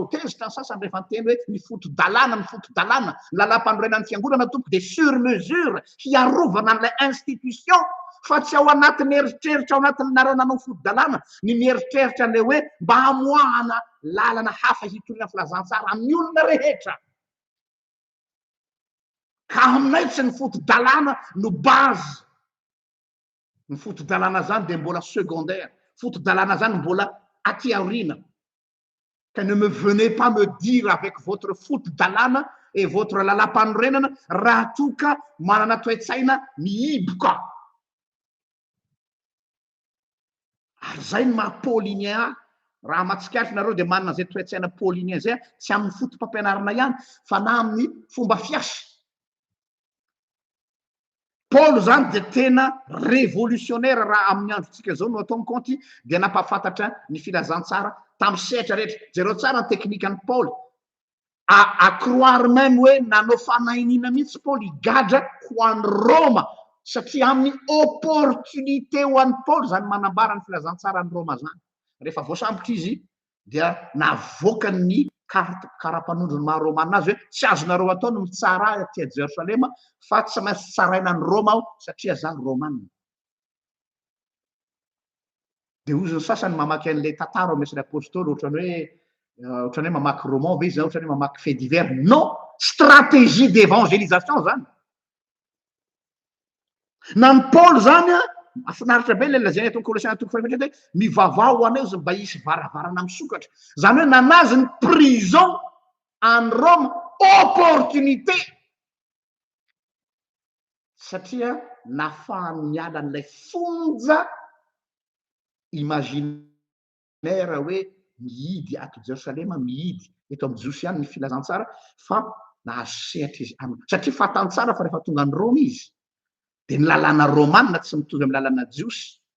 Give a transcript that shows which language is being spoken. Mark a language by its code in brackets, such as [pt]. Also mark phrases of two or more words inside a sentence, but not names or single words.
[mg] Tezitra ny sasany rehefa nyteny hoe ny foto-dalàna, lalam-panorenan'ny fiangonana tompo dia [fr] sur mesure [mg] hiarovana an'ilay institution fa tsy ao anatin'ny eritreritra ao anatin'ny nareo nanao foto-dalàna ny mieritreritra an'ilay hoe mba hamoahana lalana hafa hitoriana filazantsara amin'ny olona rehetra. Ka aminay tsy ny foto-dalàna no base. Ny foto-dalàna zany dia mbola secondaire, foto-dalàna zany mbola aty aoriana. [fr] Que ne me venez pas me dire avec votre foto-dalàna et votre lalam-panorenana [mg] raha toka manana toe-tsaina mihiboka. Ary zay ny maha paulinien raha matsikatra nareo dia manana zay toe-tsaina paulinien zay tsy amin'ny fotom-pampianarana ihany fa na amin'ny fomba fiasa. Paoly zany dia tena révolutionnaire raha amin'ny androntsika zao no atao konty dia nampahafantatra ny filazantsara tamin'ny sehatra rehetra. Jereo tsara ny teknikan'ny Paoly. [fr] À croire même [mg] hoe nanao fanahiniana mihitsy Paoly higadra ho an'ny Roma satria amin'ny opportunité ho an'ny Paoly zany manambara ny filazantsara ny Roma zany. Rehefa voasambotra izy dia navoaka ny karapanondro ny maha Roma azy hoe tsy azonareo atao no mitsara aty Jerosalema fa tsy maintsy tsaraina ny Roma aho satria zany Romanina. Dia hozy ny sasany mamaky an'ilay tantara ao mesin'ny apôstôly ohatran'ny hoe mamaky roman ve izy ohatran'ny hoe mamaky fait divers. [fr] Non, stratégie d'évangélisation zany. [mg] Na ny Paoly zany afinaritra be ilay lazaina eto Kolosiana toko faefatra hoe mivavao ho anay izy mba hisy varavarana misokatra. Zany hoe nanazy ny prison any Rome opportunité satria nafahany miala n'ilay fonja imaginaire hoe mihidy ato Jerosalema, mihidy eto amin'ny Josiany ny filazantsara fa nahazo sehatra izy satria fatany tsara fa rehefa tonga ny Roma izy dia ny lalàna romanina tsy mitovy amin'ny lalàna jiosy.